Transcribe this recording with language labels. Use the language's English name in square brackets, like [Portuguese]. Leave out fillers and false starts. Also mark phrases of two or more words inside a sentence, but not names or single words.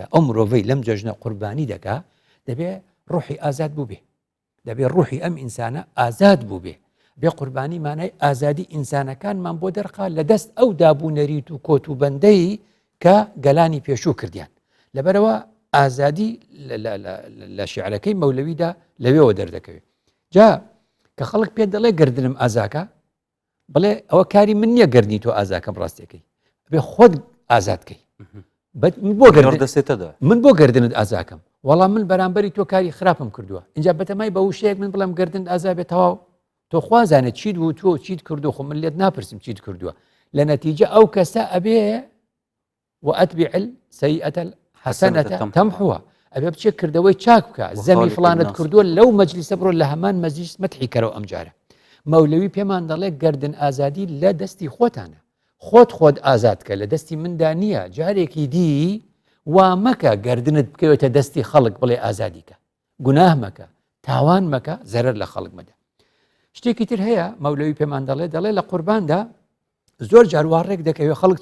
[Central Kurdish] ئەو مرۆڤەی لەم جەژنە قوربانی دەکا دەبێ ڕوحی ئازاد بوو بێ دەبێ ڕوحی ئەم ئینسانە ئازاد بوو بێ بێ قوربانی مانای ئازادی ئینسانەکانمان بۆ دەرخا لە دەست ئەو دابوونەریت و کۆت و بەندەی کە گەلانی پێشوو کردیان لەبەرەوە ئازادی لە شیعرەکەی مەولەویدا لەوێەوە دەردەکەوێت جا کە خەڵک پێ دەڵێ گردنم ئازاکە بڵێ ئەوە کاری من نییە گردنی تۆ ئازاکەم ڕاستیەکەی بێ خۆت ئازادکەی من بۆ گردنت ئازاکەم وەڵام من بەرامبەری تۆ کاری خراپم کردووە اینجا بەتەمای بە وشەیەک من بڵم گردن ئازابێت تەواو تۆ خوازانێت چیت بوو تۆ چیت کردو خۆ من لێت ناپرسم چیت کردووە لە نەتیجە ئەو کەسە ئەبێ [Arabic] وأتبع السيئة الحسنة تمحوها [Central Kurdish] ئەبێ بچێ کردەوەی چاک بکە زەمی فڵانت کردووە لەو مەجلیسە بڕۆ لە هەمان مەجلیس مەدحی کەرەوە ئەمجارە مەولەوی پێمان دەڵێ گردن ئازادی لە دەستی خۆتانە خۆت ئازاد کە لە دەستی مندا نییە جارێکی دی وا مەکە گردنت بکەوێتە دەستی خەڵک بڵێ ئازادیکە گوناه مەکە تاوان مەکە زەرەر لە خەڵک مەدە شتێکی تر هەیە مەولەوی پێمان دەڵێ لە قورباندا زۆر جار واڕێک دەکەوێت خەڵک